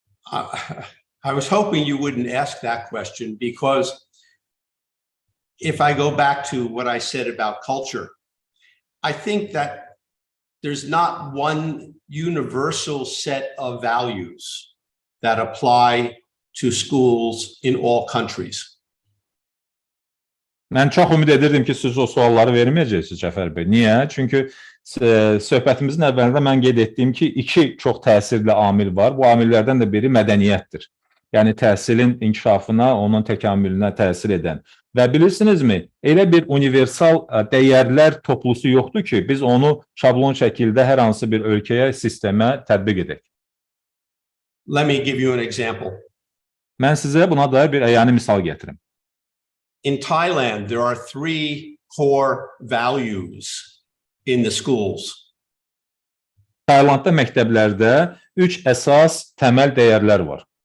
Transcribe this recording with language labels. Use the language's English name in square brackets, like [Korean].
[English] I was hoping you wouldn't ask that question, because if I go back to what I said about culture, I think that there's not one universal set of values that apply to schools in all countries. [Azerbaijani] Mən çox ümid edirdim ki, siz o sualları verməyəcəksiniz, Cəfər bəy. Niyə? Çünki söhbətimizin əvvəlində mən qeyd etdiyim ki, iki çox təsirli amil var. Bu amillərdən də biri mədəniyyətdir. Yəni təhsilin inkişafına, onun təkamülünə təsir edən. Və bilirsinizmi, elə bir universal dəyərlər toplusu yoxdur ki, biz onu şablon şəkildə hər hansı bir ölkəyə, sistemə tətbiq edək. [English] Let me give you an example. [Azerbaijani] Mən sizə buna dair bir əyani misal gətirim. [English] In Thailand, there are 3 core values in the schools. [Azerbaijani] Taylandda məktəblərdə 3 əsas təməl dəyərlər var.